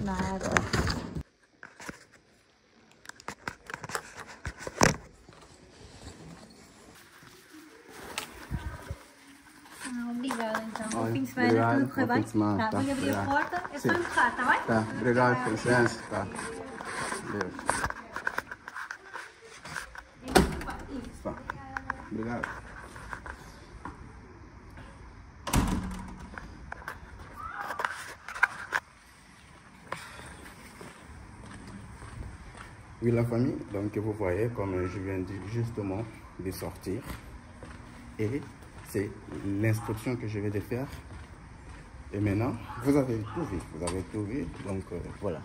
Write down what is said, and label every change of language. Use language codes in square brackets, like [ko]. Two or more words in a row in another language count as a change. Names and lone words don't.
[pt] Nada. Obrigada, então. Bom fim de semana, tudo correr bem? Tá, vou abrir a porta, é só empurrar, tá bem? Tá, obrigado, com licença. Tá. Deus. Tá. Obrigado. [fr] Oui, la famille, donc vous voyez comme je viens justement de sortir et c'est l'instruction que je vais de faire Et maintenant, vous avez tout vu, donc voilà.